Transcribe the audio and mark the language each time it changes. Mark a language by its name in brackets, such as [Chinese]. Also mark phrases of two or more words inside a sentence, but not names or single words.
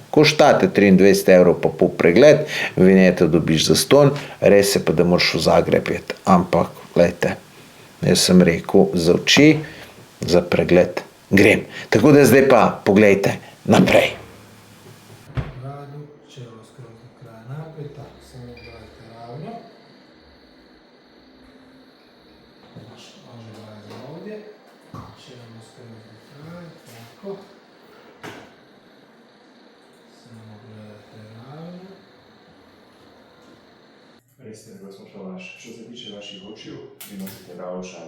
[Slovenian] Ko štate 23 € pa pol pregled, vinjeto dobiš zastonj, res je pa, da moraš v Zagreb iti, ampak, glejte, jaz sem rekel, za oči, za pregled grem. Tako da zdaj pa poglejte naprej. [Croatian] Čelo skroz do kraja naprej, tako, samo dajte ravno. Može dajte ovdje. Čelo skroz do kraja, tako. Samo gledajte ravno. Recite mi, gospod što se tiče vaših očiju, vi nosite naočale.